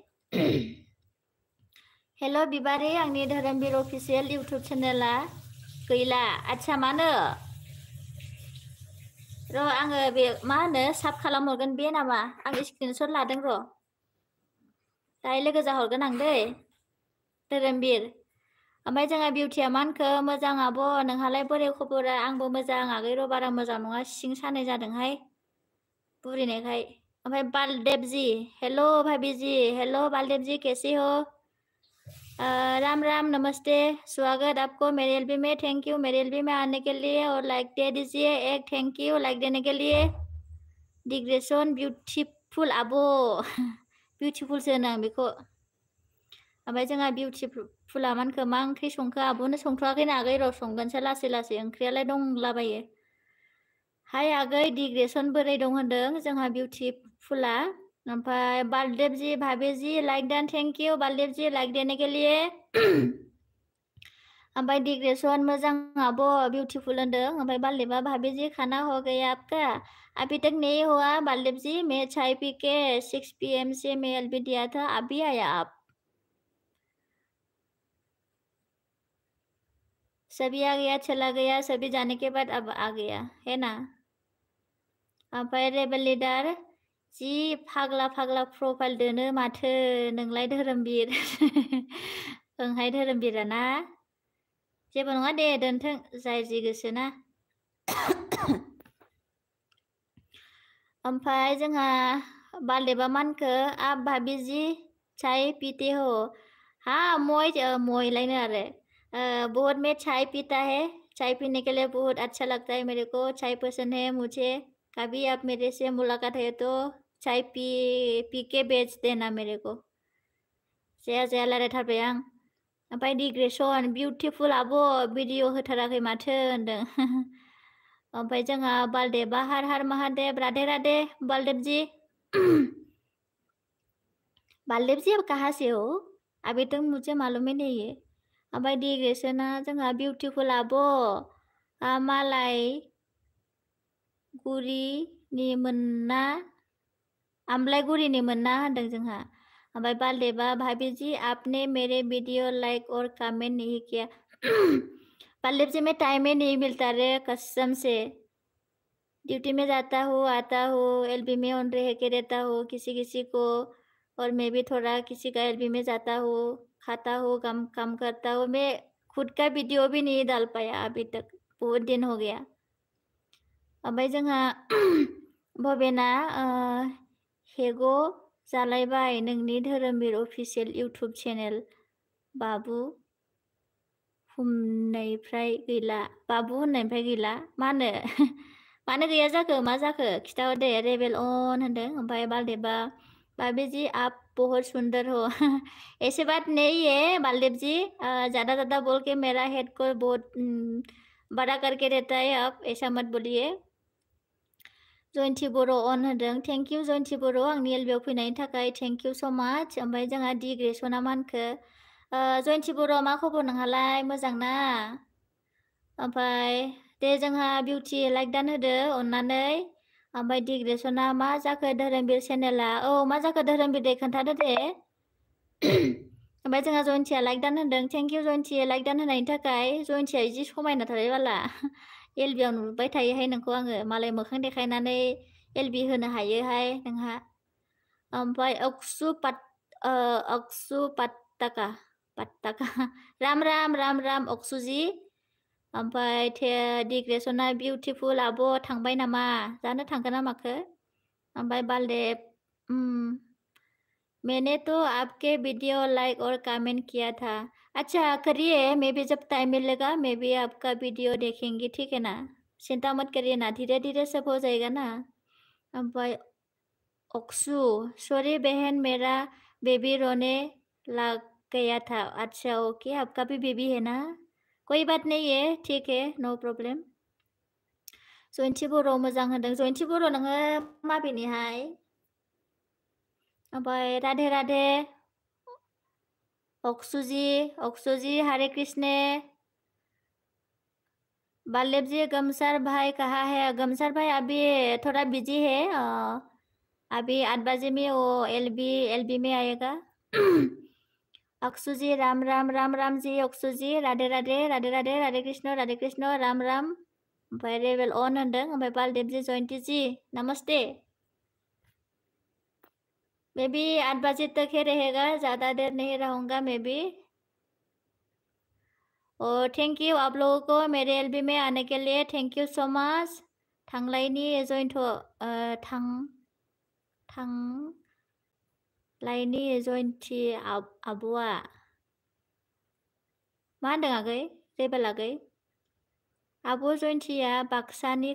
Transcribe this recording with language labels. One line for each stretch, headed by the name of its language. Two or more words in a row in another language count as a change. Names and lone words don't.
Bodo: हेल' बिबारि आंनि धोरोमबीर अफिसियेल इउटुब चेनेला गैला आदसा मानो र' आङो बे मा होनो साब खालामहरगोन बे नामा आं स्क्रिनशट लादों र' दाहाय लोगो जाहरगोन आं दै धोरोमबीर ओमफ्राय जोंहा बिउटिया मानखो मोजां आब' नोंहालाय बोरै खबरा आंबो मोजां आगै र' बारा मोजां नङा सिं सानाय जादोंहाय बुरिनायखाय ओमफ्राय बालदेब जी
Hindi: हेलो भाभी जी हेलो बालदेब जी कैसे हो राम राम नमस्ते स्वागत आपको मेरे एलबी में
English: thank you
Hindi: मेरे एलबी में आने के लिए और लाइक दे दीजिए एक
English: thank you
Hindi: लाइक देने के लिए
Bodo: डिग्रेसन बिउटिफुल आब' बिउटिफुलसो होनो आं बेखौ ओमफ्राय जोंहा बिउटिफुला मानखो मा ओंख्रि संखो आब'नो संथ'वाखैनो आगै र' संगोनसो लासै लासै ओंख्रियालाय दंलाबायो हाय आगै डिग्रेसन बोरै दं होनदों जोंहा बिउटिफुला ओमफ्राय
Hindi: बालदेब जी भाभी जी
English: like done thank you
Hindi: बालदेब जी लाइक देने के लिए
Bodo: ओमफ्राय डिग्रेसन मोजां आब' बिउटिफुल होनदों ओमफ्राय बालदेबा
Hindi: भाभी जी खाना हो गया आपका अभी तक नहीं हुआ बालदेब जी मैं चाय पी के 6 PM से मैं एलबी दिया था अभी आया आप सभी आ गया चला गया सभी जाने के बाद अब आ गया है ना
Bodo: ओमफ्राय रेबेल लिडार जि फाग्ला फाग्ला प्रफाइल दोनो माथो नोंलाय धोरोमबीर ओंहाय धोरोमबीरा ना जेबो नङा दे दोनथों जाय जि गोसोना ओमफ्राय जोंहा बालदेबा मानखो
Hindi: आप भाभी जी चाय पीते हो हाँ
Bodo: मोय लाइनो आरो
Hindi: बहुत में चाय पीता है चाय पीने के लिए बहुत अच्छा लगता है मेरे को चाय पसंद है मुझे कभी आप मेरे से मुलाकात है तो चाय पी के बेच देना मेरे को
Bodo: जाया जाया रायलायथारबाय आं ओमफ्राय डिग्रेसन बिउटिफुल आब' भिडिअ होथाराखै माथो होनदों ओमफ्राय जोंहा बालदेबा
Hindi: हर हर महादेव राधे राधे बालदेब जी बालदेब जी अब कहाँ से हो अभी तक मुझे मालूम ही नहीं है
Bodo: ओमफ्राय डिग्रेसना जोंहा बिउटिफुल आब' मालाय गुरिनि मोनना आमलायगुरिनि मोनना होनदों जोंहा ओमफ्राय बालदेबा
Hindi: भाभी जी आपने मेरे वीडियो लाइक और कमेंट नहीं किया बालदेब जी में टाइम ही नहीं मिलता रे कसम से ड्यूटी में जाता हूँ आता हूँ एलबी में ऑन रह के रहता हूँ किसी किसी को और मैं भी थोड़ा किसी का एलबी में जाता हूँ खाता हूँ काम करता हूँ मैं खुद का वीडियो भी नहीं डाल पाया अभी तक बहुत दिन हो गया
Bodo: ओमफ्राय जोंहा भबेना हेगो जालायबाय नोंनि धोरोमबीर अफिसियेल इउटुब चेनेल बाबु होननायनिफ्राय गैला मा होनो मानो गैया जाखो मा जाखो खिथाहर दे रेबेल अन होनदों ओमफ्राय बालदेबा
Hindi: भाभी जी आप बहुत सुंदर हो ऐसे बात नहीं है बालदेव जी ज़्यादा ज़्यादा बोल के मेरा हेड को बहुत बड़ा करके रहता है आप ऐसा मत बोलिए
Bodo: जयन्ती बर' अन होदों
English: thank you
Bodo: जयन्ती बर' आंनि एलबियाव फैनायनि थाखाय
English: thank you so much
Bodo: ओमफ्राय जोंहा डि ग्रेसना मा होनखो जयन्ती बर' मा खबर नोंहालाय मोजां ना ओमफ्राय दे जोंहा बिउटि लाइक दान होदो अननानै ओमफ्राय डिग्रेसना मा जाखो धोरोमबीर चेनेला मा जाखो धोरोमबीर दे खोन्थादो दे ओमफ्राय जोंहा जयन्तिया लाइक दान होदों
English: thank you
Bodo: जयन्ति लाइक दान होनायनि थाखाय जयन्तिया जि समायना थारै बाला एलबियाव नुबाय थायोहाय नोंखौ आङो मालाय मोखां देखायनानै एलबि होनो हायोहाय नोंहा ओमफ्राय अक्सु पात्ताका
Hindi: राम राम राम राम
Bodo: अक्सुजी ओमफ्राय डिग्रेसना बिउटिफुल आब' थांबाय नामा जानो थांगोन ना माखो ओमफ्राय
Hindi: बालदेब मैंने तो आपके वीडियो लाइक और कमेंट किया था अच्छा करिए मैं भी जब टाइम मिलेगा मैं भी आपका वीडियो देखेंगी ठीक है ना चिंता मत करिए ना धीरे धीरे सब हो जाएगा ना ओमफ्राय अक्सु सॉरी बहन मेरा बेबी रोने लग गया था अच्छा ओके आपका भी बेबी है ना कोई बात नहीं है ठीक है
English: no problem
Bodo: जयन्ति बर' मोजां होनदों जयन्ति बर' नोङो माबेनिहाय ओमफ्राय
Hindi: राधे राधे अक्सुजी हरे कृष्ण बाल्लेब जी गमसर भाई कहाँ है गमसर भाई अभी थोड़ा बिजी है अभी 8 बजे में वो एलबी में आएगा अक्सुजी राम राम राम राम जी अक्सुजी राधे राधे राधे राधे राधे कृष्ण राम राम
Bodo: ओमफ्राय रेबेल अन होनदों ओमफ्राय
Hindi: बालदेब जी जयन्ती जी नमस्ते मैं भी 8 बजे तक ही रहेगा ज़्यादा देर नहीं रहूँगा मैं भी और
English: thank you
Hindi: आप लोगों को मेरे एलबी में आने के लिए
English: thank you so much
Bodo: थांलायनि जयन्त थांलायनि जयन्ती आब'आ मा होनदों आगै रेबेल आगै आब' जयन्तिया बाक्सानि